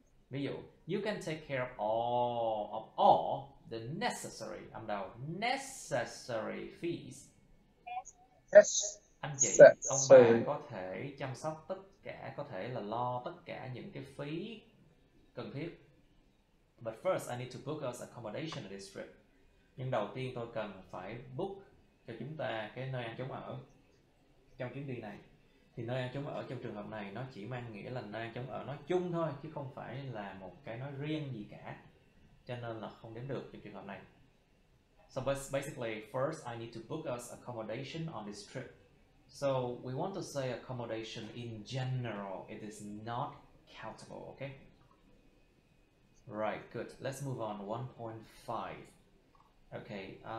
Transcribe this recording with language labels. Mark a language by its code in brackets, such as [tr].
[vi] Ví dụ, [en] you can take care of all the necessary, [vi] âm đầu, [en] necessary fees. [vi] Anh chị, ông bà có thể chăm sóc tất cả, có thể là lo tất cả những cái phí cần thiết. [en] But first I need to book us accommodation at this trip. [vi] Nhưng đầu tiên tôi cần phải book cho chúng ta cái nơi ăn trốn ở trong chuyến đi này. Thì nơi ăn trốn ở trong trường hợp này nó chỉ mang nghĩa là nơi ăn trốn ở nói chung thôi, chứ không phải là một cái nói riêng gì cả. Cho nên là không đếm được trong trường hợp này. [en] So basically, first I need to book us accommodation on this trip. So we want to say accommodation in general. It is not countable, okay? Right, good. Let's move on. 1.5. Okay.